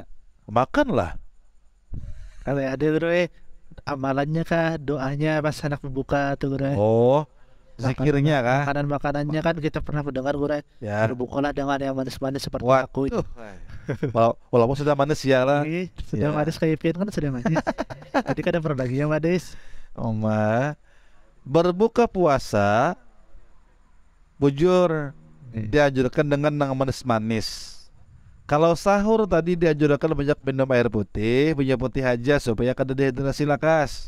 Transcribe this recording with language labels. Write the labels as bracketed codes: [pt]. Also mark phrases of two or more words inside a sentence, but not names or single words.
[id] makanlah. Kalau ada bro amalannya kah, doanya pas anak berbuka tuh bro. Oh, zikirnya kah? Makanan-makanannya kan kita pernah mendengar bro. Ya. Berbukalah dengan yang manis-manis seperti Waduh. aku. Walaupun sudah manis ya lah. Sudah Ya. manis kayak pian kan sudah manis. Tadi kan ada produk yang manis. Oma, berbuka puasa bujur dianjurkan dengan nang manis-manis. Kalau sahur tadi dianjurkan banyak minum air putih, minum putih aja supaya kada dehidrasi lakas.